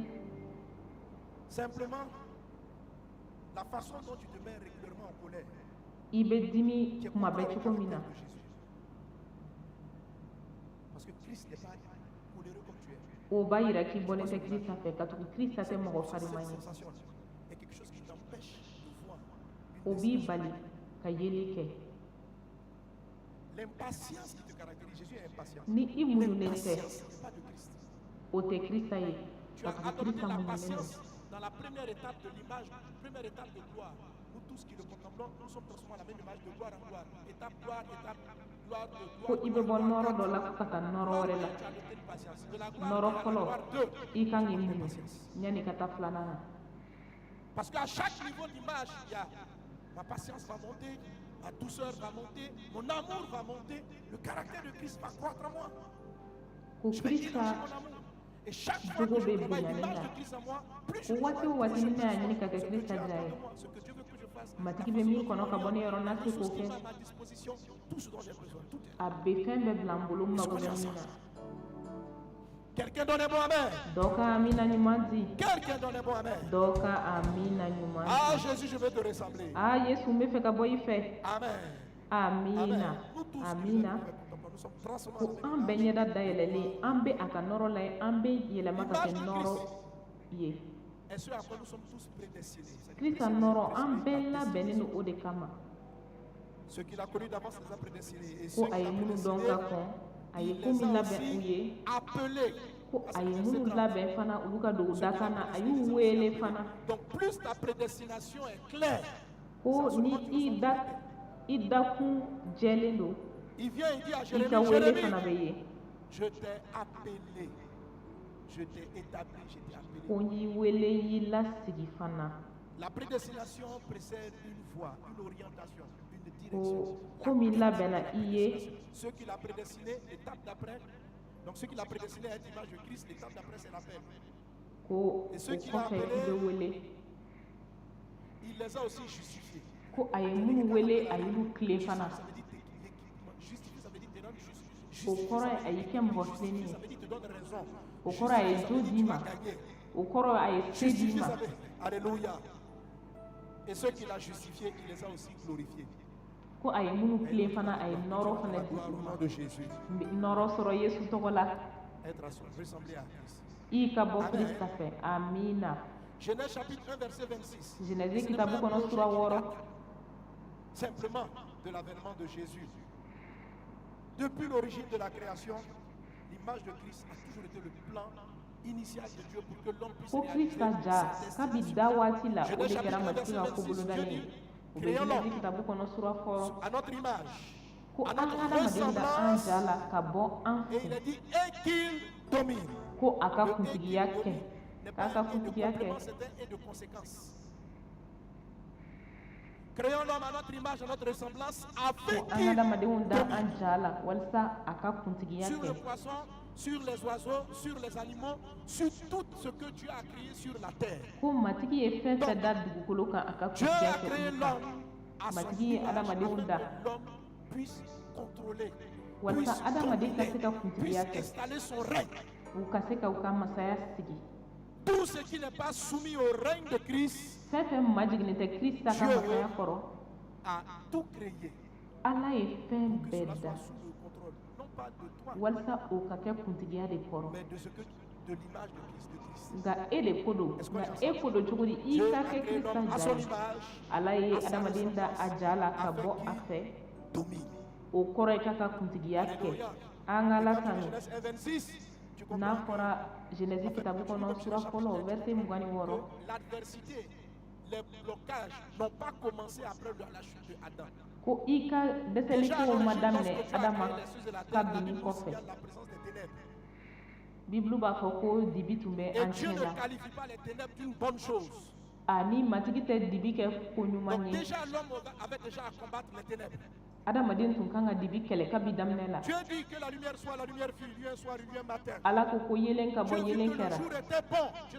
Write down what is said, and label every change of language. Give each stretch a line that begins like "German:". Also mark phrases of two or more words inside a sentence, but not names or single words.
French: Simplement, la façon dont tu te mets régulièrement en colère,
Bambara: I bɛ dimi
French: qui est
Bambara: kuma
French: contre
Bambara: bɛɛ
French: le
Bambara: cogo min na.
French: caractère de Jésus. Parce que Christ n'est pas coléreux comme tu es.
Bambara: O b'a yira k'i bɔlen tɛ Krista fɛ ka tugu Krista tɛ mɔgɔ fariman
French: Cette
Bambara: ye.
French: sensation est quelque chose qui t'empêche de voir
Bambara: O
French: une
Bambara: b'i
French: destination.
Bambara: bali ka yeli kɛ.
French: L'impatience qui te caractérise, Jésus est impatient.
Bambara: Ni i muɲunen tɛ
French: L'impatience n'est pas de Christ.
Bambara: o tɛ Krista ye.
French: Tu
Bambara: Ka
French: as
Bambara: tugu
French: adopté
Bambara: Krista la muɲunen
French: patience
Bambara: don.
French: dans la première étape de l'image, première étape de gloire. Nous tous qui le contemplons, nous sommes transformés à la même image de gloire en gloire. Étape gloire, gloire de
Bambara: Ko
French: gloire.
Bambara: i bɛ bɔ nɔrɔ dɔ la fo ka taa nɔrɔ wɛrɛ la.
French: Tu as adopté une patience. De la gloire
Bambara: Nɔrɔ
French: à la
Bambara: fɔlɔ
French: gloire 2.
Bambara: i kan k'i muɲu yanni ka taa filanan na.
French: Parce qu'à chaque niveau d'image, il y a ma patience va monter, ma douceur va monter, mon amour va monter, le caractère de Christ va croître en moi.
Bambara: ko
French: Je vais
Bambara: krista
French: élargir mon amour. Et chaque fois
Bambara: jogo
French: que je
Bambara: bɛ
French: travaille
Bambara: bonya ne
French: l'image
Bambara: la
French: de Christ en moi, plus je
Bambara: ko waati o waati ni ne y'a ɲini ka kɛ
French: ce que
Bambara: krista
French: Dieu
Bambara: ja
French: attend
Bambara: ye
French: de moi, ce que Dieu veut que je fasse,
Bambara: matigi bɛ min kɔnɔ ka bɔ ne yɔrɔ n'a se k'o
French: ressources
Bambara: kɛ
French: qui à ma disposition, tout ce dont j'ai besoin, tout est là.
Bambara: a bɛ fɛn bɛɛ bila n bolo n mago bɛ min na
French: Quelqu'un donne un bon amen.
Bambara: dɔ ka amina ɲuman di
French: Quelqu'un donne un bon amen.
Bambara: dɔ ka amina ɲuman Ah di
French: Jésus, je veux te ressembler.
Bambara: yesu n bɛ fɛ ka bɔ i fɛ
French: Amen.
Bambara: amina
French: Nous tous,
Bambara: amina
French: nous sommes transformés
Bambara: ko
French: en
Bambara: an bɛɛ ɲɛda dayɛlɛlen an bɛ a ka nɔrɔ la ye an bɛ yɛlɛma ka kɛ nɔrɔ ye
French: et ce à quoi nous sommes tous prédestinés.
Bambara: krista nɔrɔ an bɛɛ labɛnnen don o de kama
French: Ceux qu'il a connus d'avance les a prédestinés. Et
Bambara: ko
French: ceux
Bambara: a
French: qu'il
Bambara: ye
French: a
Bambara: minnu dɔn
French: prédestinés,
Bambara: ka kɔn a ye
French: il
Bambara: ko
French: les
Bambara: min
French: a
Bambara: labɛn u ye
French: aussi appelés.
Bambara: ko a ye minnu labɛn fana olu ka don u dakan na a y'u wele fana
French: Donc plus ta prédestination est claire,
Bambara: ko ni i dakun jɛlen don
French: il vient et dit à
Bambara: i
French: Jérémie,
Bambara: ka wele
French: Jérémie,
Bambara: fana bɛ ye
French: je t'ai appelé, je t'ai établi, je t'ai appelé.
Bambara: ko n y'i wele y'i lasigi fana
French: La prédestination précède une voie, une orientation, une
Bambara: ko
French: direction.
Bambara: ko min labɛnna i ye
French: Ceux qu'il a prédestinés, l'étape d'après, donc ceux qu'il a prédestinés à être l'image de Christ, l'étape d'après c'est l'appel.
Bambara: ko o kɔfɛ i bɛ wele
French: Il les a aussi justifiés.
Bambara: ko a ye minnu wele a y'olu tile fana
French: Ça veut dire justifier, ça veut dire te rendre juste.
Bambara: o kɔrɔ ye a y'i kɛ mɔgɔ tilennen ye
French: Ça veut dire te donne raison.
Bambara: o kɔrɔ a ye jo d'i ma o kɔrɔ a ye se d'i
French: Justifier,
Bambara: ma
French: ça veut Alléluia. Et ceux qu'il a justifiés, il les a aussi glorifiés.
Bambara: ko a ye minnu tile fana a ye nɔrɔ fana di
French: Gloire
Bambara: u
French: au
Bambara: ma
French: nom de Jésus.
Bambara: nɔrɔ sɔrɔ yesu tɔgɔ la
French: Être ressemblé à Christ.
Bambara: i ka bɔ krista fɛ amina
French: Genèse chapitre 1, verset 26.
Bambara: jenɛzi kitabu kɔnɔ sura 6
French: Simplement de l'avènement de Jésus. Depuis l'origine de la création, l'image de Christ a toujours été le plan initial de Dieu pour que l'homme puisse
Bambara: ko
French: réaliser
Bambara: krista ja sa kabi
French: destination.
Bambara: da waati la o de kɛra matigi ka kobolodanen ye o bɛ jenɛzi kitabu kɔnɔ sura 6
French: À notre image,
Bambara: ko
French: à
Bambara: an
French: notre
Bambara: adamaden da an
French: ressemblance,
Bambara: ja la ka bɔ an
French: et il
Bambara: fɛ
French: a dit, et qu'il domine.
Bambara: ko a ka
French: Le et
Bambara: kuntigiya
French: qu'il
Bambara: kɛ
French: domine n'est
Bambara: k'a
French: pas
Bambara: ka
French: un et de
Bambara: kuntigiya kɛ
French: complément, c'est un et de conséquence. Créons l'homme à notre image, à notre ressemblance,
Bambara: ko
French: avec
Bambara: an
French: qu'il
Bambara: adamadenw da
French: domine.
Bambara: an ja la walasa a ka kuntigiya
French: Sur le
Bambara: kɛ
French: poisson, sur les oiseaux, sur les animaux, sur tout ce que Dieu a créé sur la terre.
Bambara: ko matigi ye fɛn fɛn da dugukolo kan a ka
French: Dieu
Bambara: kuntigiya
French: a
Bambara: kɛ
French: créé
Bambara: olu kan
French: l'homme à son
Bambara: matigi ye
French: image
Bambara: adamadenw
French: afin
Bambara: da
French: que l'homme puisse contrôler,
Bambara: walasa
French: puisse
Bambara: adamaden ka se ka
French: dominer,
Bambara: kuntigiya
French: puisse
Bambara: kɛ
French: installer son règne.
Bambara: u ka se ka u ka masaya sigi
French: Tout ce qui n'est pas soumis au règne de Christ
Bambara: fɛn fɛn majiginen tɛ krista ka
French: Dieu
Bambara: masaya kɔrɔ
French: a tout créé
Bambara: ala ye fɛn
French: que
Bambara: bɛɛ
French: cela
Bambara: da
French: soit sous le contrôle, non pas de toi,
Bambara: walasa o ka kɛ kuntigiya de kɔrɔ
French: mais de ce que de l'image de Christ.
Bambara: nka e de ko don nka e ko don cogo di i
French: Dieu
Bambara: ka
French: a
Bambara: kɛ
French: créé
Bambara: krista
French: l'homme à
Bambara: ja
French: son
Bambara: ye
French: image,
Bambara: ala ye adamaden da a ja la ka bɔ a fɛ
French: domine.
Bambara: o kɔrɔ ye k'a ka kuntigiya kɛ
French: Alléluia.
Bambara: an ka
French: Et quand tu
Bambara: latanu
French: lis Genèse 1:26, tu
Bambara: n'a
French: comprends
Bambara: fɔra jenɛzi kitabu kɔnɔ sura fɔlɔ verset 26
French: que l'adversité, les blocages n'ont pas commencé après la chute de Adam.
Bambara: ko i ka dɛsɛliko ma daminɛ adama kabini
French: il
Bambara: kɔfɛ
French: y a la présence des ténèbres.
Bambara: bibulu b'a fɔ ko dibi tun bɛ
French: Et
Bambara: an
French: Dieu
Bambara: tiɲɛ
French: ne
Bambara: la
French: qualifie pas les ténèbres d'une bonne chose.
Bambara: ani matigi tɛ dibi kɛ ko ɲuman
French: Donc
Bambara: ye
French: déjà l'homme avait déjà à combattre les ténèbres.
Bambara: adamaden tun kan ka dibi kɛlɛ kabi daminɛ la
French: Dieu dit que la lumière soit la lumière fut lumière soit lumière matin.
Bambara: ala ko yelen ka
French: Dieu
Bambara: bɔ
French: dit
Bambara: yelen
French: que le
Bambara: kɛra
French: jour était bon. Dieu n'a